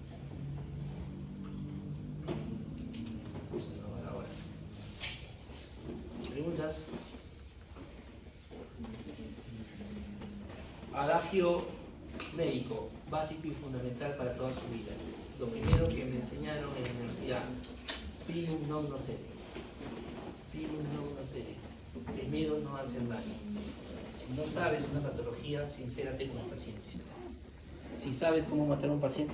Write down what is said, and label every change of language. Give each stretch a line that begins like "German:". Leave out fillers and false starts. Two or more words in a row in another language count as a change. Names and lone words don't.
Spanish: ¿Preguntas? Adagio médico, básico y fundamental para toda su vida. Lo primero que me enseñaron en la universidad,
Latin: primum non nocere. Primum non nocere.
Spanish: Primero no hacer daño. Si no sabes una patología, sincérate con el paciente. Si sabes cómo matar a un paciente,